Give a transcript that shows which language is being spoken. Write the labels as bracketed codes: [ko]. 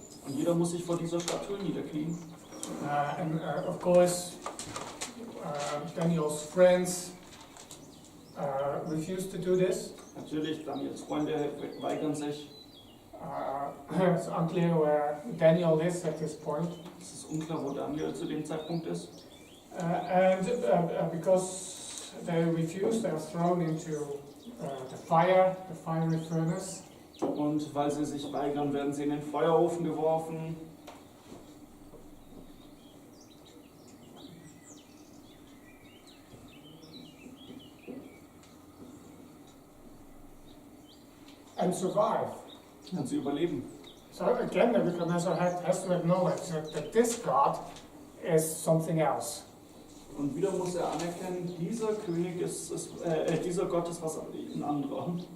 [de] Und jeder muss sich vor dieser Statue niederknien. [en] And of course, Daniel's friends refuse to do this. [de] Natürlich, Daniels Freunde weigern sich. [en] It's unclear where Daniel is at this point. [de] Es ist unklar, wo Daniel zu dem Zeitpunkt ist. [en] And because they refuse, they are thrown into the fiery furnace. [de] Und weil sie sich weigern, werden sie in den Feuerofen geworfen. [en] And survive. [de] Und sie überleben. [en] So again, Nebuchadnezzar has to acknowledge that this God is something else. [de] Und wieder muss er anerkennen, dieser König dieser Gott ist was ein anderer.